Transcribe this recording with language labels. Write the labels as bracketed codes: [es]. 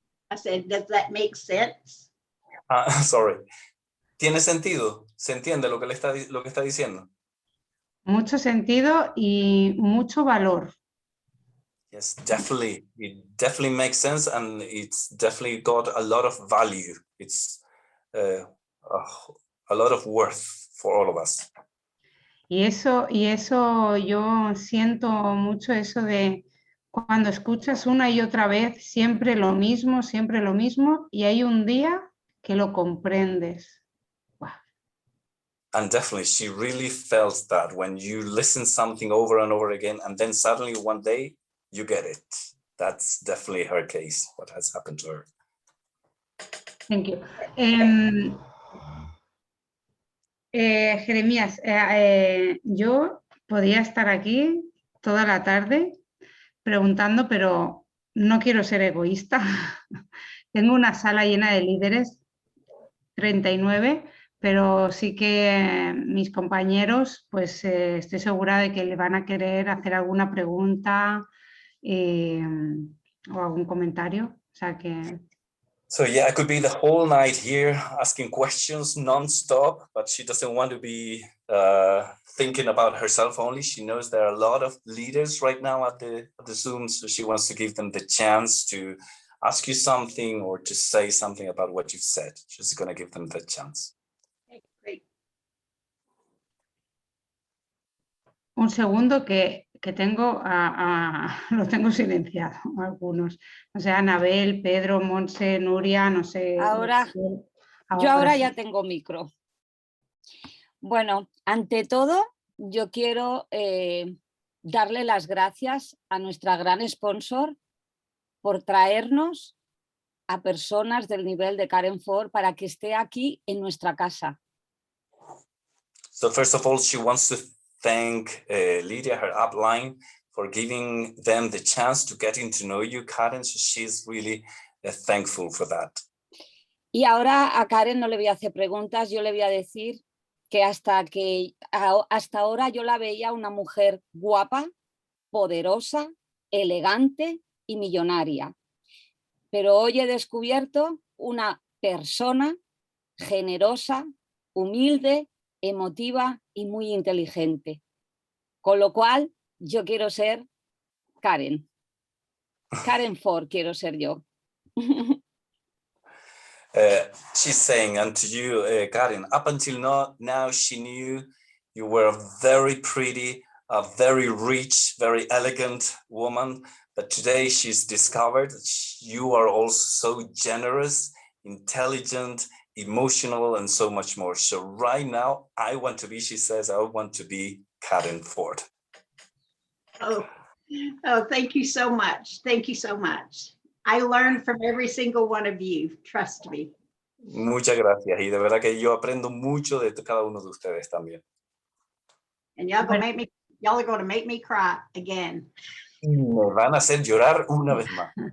[en] I said, does that make sense? Sorry. [es] ¿Tiene sentido? ¿Se entiende lo que está diciendo? Mucho sentido y mucho valor. [en] Yes, definitely. It definitely makes sense, and it's definitely got a lot of value. It's a lot of worth for all of us. [es] Y eso yo siento mucho eso de cuando escuchas una y otra vez siempre lo mismo, y hay un día que lo comprendes. [en] Wow. And definitely, she really felt that when you listen something over and over again, and then suddenly one day you get it. That's definitely her case, what has happened to her. Thank you. [es] Jeremías, yo podía estar aquí toda la tarde preguntando, pero no quiero ser egoísta. Tengo una sala llena de líderes, 39, pero sí que mis compañeros, pues estoy segura de que le van a querer hacer alguna pregunta o algún comentario. O sea que... [en] So yeah, I could be the whole night here asking questions non-stop, but she doesn't want to be thinking about herself only. She knows there are a lot of leaders right now at the Zoom, so she wants to give them the chance to ask you something or to say something about what you've said. She's going to give them the chance. Okay, great. [es] Un segundo que tengo, lo tengo silenciado, algunos. O sea, Anabel, Pedro, Monse, Nuria, no sé. Yo ahora ya tengo micro. Bueno, ante todo, yo quiero darle las gracias a nuestra gran sponsor por traernos a personas del nivel de Karen Ford para que esté aquí en nuestra casa. [en] So first of all, she wants to thank Lydia, her upline, for giving them the chance to getting to know you, Karen. So she's really thankful for that. [es] Y ahora a Karen no le voy a hacer preguntas, yo le voy a decir que hasta ahora yo la veía una mujer guapa, poderosa, elegante y millonaria. Pero hoy he descubierto una persona generosa, humilde, emotiva y muy inteligente. Con lo cual, yo quiero ser Karen. Karen Ford quiero ser yo. [en] She's saying, and to you, Karen, up until now, she knew you were a very pretty, a very rich, very elegant woman. But today she's discovered that you are also so generous, intelligent, emotional, and so much more. So right now, I want to be, she says, I want to be Karen Ford. Oh, thank you so much. Thank you so much. I learned from every single one of you, trust me. [es] Muchas gracias. Y de verdad que yo aprendo mucho de cada uno de ustedes también. [en] And y'all are going to make me cry again. [es] Me van a hacer llorar una vez más.